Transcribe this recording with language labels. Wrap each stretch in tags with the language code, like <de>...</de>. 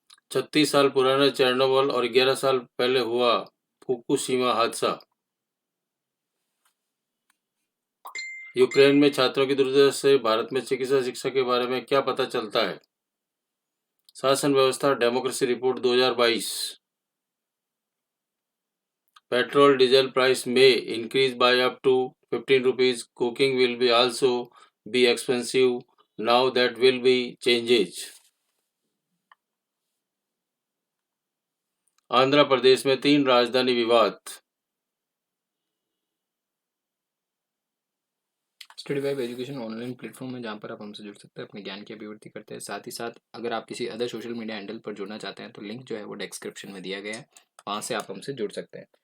<hi>36 साल पुराना चेरनोबिल और 11 साल पहले हुआ फुकुशिमा हादसा। यूक्रेन में छात्रों की दुर्दशा से भारत में चिकित्सा शिक्षा के बारे में क्या पता चलता है। शासन व्यवस्था democracy report 2022।</hi> <en>Petrol diesel price may increase by up to 15 rupees. Cooking will be also be expensive. Now that will be changes.</en> <hi>Andhra Pradesh में 3 राजधानी विवाद। Study vibe education online platform है जहां पर आप हमसे जुड़ सकते हैं, अपने ज्ञान की अभिवृद्धि करते हैं। साथ ही साथ अगर आप किसी अदर सोशल मीडिया हैंडल पर जुड़ना चाहते हैं तो लिंक जो है वो डिस्क्रिप्शन में दिया गया है, वहां से आप हमसे जुड़ सकते हैं।</hi>